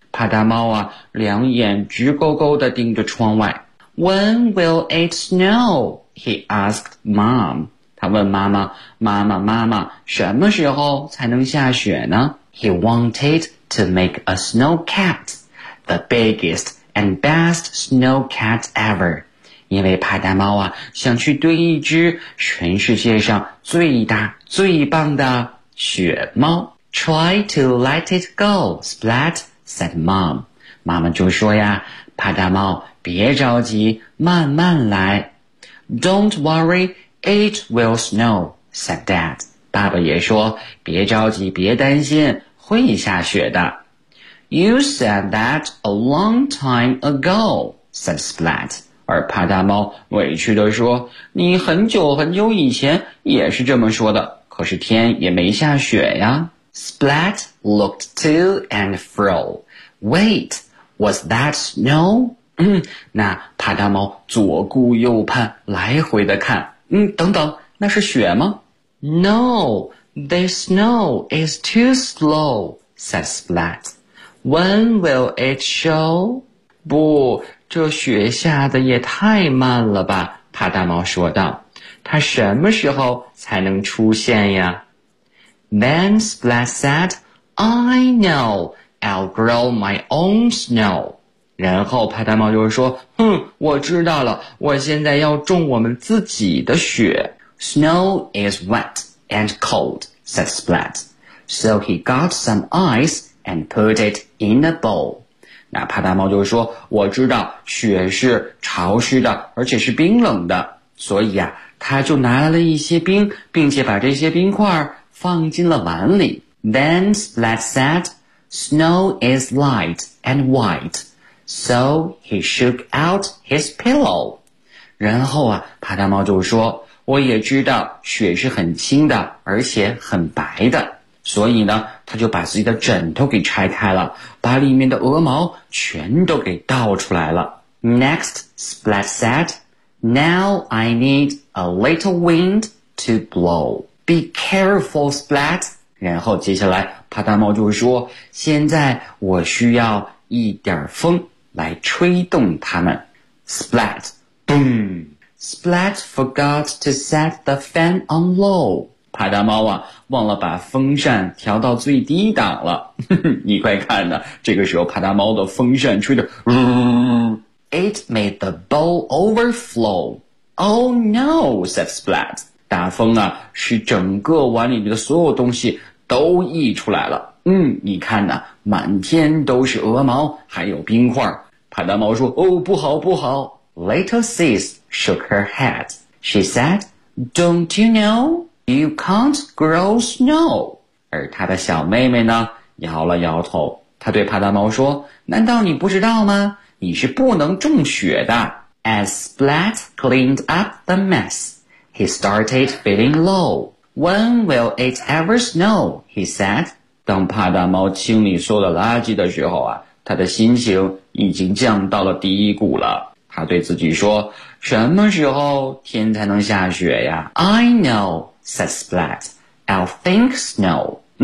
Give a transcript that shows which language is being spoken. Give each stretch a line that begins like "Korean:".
Chinese: 帕达猫啊，两眼直勾勾地盯着窗外。
English: When will it snow? He asked mom.
Chinese: 他问妈妈，妈妈妈妈，什么时候才能下雪呢？
English: He wanted to make a snow cat, the biggest and best snow cat ever.
Chinese: 因为帕达猫啊，想去堆一只全世界上最大最棒的雪猫。
English: Try to let it go, Splat, said mom.
Chinese: 妈妈就说呀，帕达猫别着急，慢慢来。
English: Don't worry, it will snow, said Dad.
Chinese: 爸爸也说，别着急，别担心，会下雪的。
English: You said that a long time ago, said Splat.
Chinese: 而帕达猫委屈地说，你很久很久以前也是这么说的，可是天也没下雪呀。
English: Splat looked to and fro. Wait, was that snow?
Chinese: 那帕达猫左顾右盼，来回的看。等等，那是雪吗？
English: No, the snow is too slow, said Splat. When will it show?
Chinese: 不，这雪下的也太慢了吧，帕达猫说道。它什么时候才能出现呀？
English: Then Splat said, I know, I'll grow my own snow.
Chinese: 然后帕达猫就说，哼，我知道了，我现在要种我们自己的雪。
English: Snow is wet and cold, said Splat. So he got some ice and put it in a bowl.
Chinese: 那帕达猫就说，我知道雪是潮湿的，而且是冰冷的。所以啊，他就拿来了一些冰，并且把这些冰块放进了碗里。
English: Then Splat said, Snow is light and white. So he shook out his pillow.
Chinese: 然后啊，帕达猫就说，我也知道雪是很轻的，而且很白的。所以呢，他就把自己的枕头给拆开了，把里面的鹅毛全都给倒出来了。
English: Next, Splat said, Now I need a little wind to blow. Be careful, Splat.
Chinese: 然后接下来，帕达猫就说，现在我需要一点风来吹动它们。
English: Splat, boom! Splat forgot to set the fan on low.
Chinese: 帕达猫啊，忘了把风扇调到最低档了。你快看呢，这个时候帕达猫的风扇吹得
English: It made the bowl overflow. Oh no, said Splat.
Chinese: 大风啊，使整个碗里面的所有东西都溢出来了。你看呢，满天都是鹅毛，还有冰块。帕达猫说，哦，不好不好。
English: Little Sis shook her head. She said, Don't you know? You can't grow snow.
Chinese: 而她的小妹妹呢，摇了摇头。她对帕达猫说，难道你不知道吗？你是不能种雪的。
English: As Splat cleaned up the mess, he started feeling low. When will it ever snow? He said.
Chinese: 当帕达猫清理所有的垃圾的时候啊，他的心情已经降到了低谷了。他对自己说，什么时候天才能下雪呀？
English: I know, said Splat. I'll think snow.